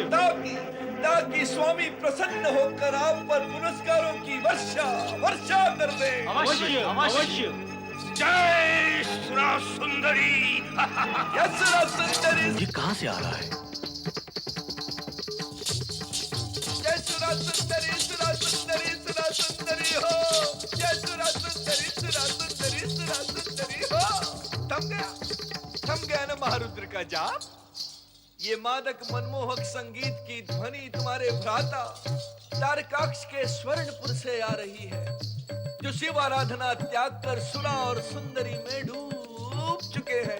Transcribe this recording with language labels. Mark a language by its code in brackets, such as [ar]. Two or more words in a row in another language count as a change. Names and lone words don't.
[hi] ताकि स्वामी प्रसन्न होकर आप पर पुरस्कारों की वर्षा वर्षा कर दे। अवश्य अवश्य। जय सुरा सुंदरी। सुरा सुंदरी। ये कहाँ से आ रहा है? जय सुरा सुंदरी सुरा सुंदरी सुरा सुंदरी हो। जय सुरा सुंदरी सुरा सुंदरी सुरा सुंदरी हो। थम गया ना महारुद्र का जाप। ये मादक मनमोहक संगीत की ध्वनि तुम्हारे भ्राता तारकाक्ष के स्वर्णपुर से आ रही है, जो शिव आराधना त्याग कर सुरा और सुंदरी में डूब चुके हैं।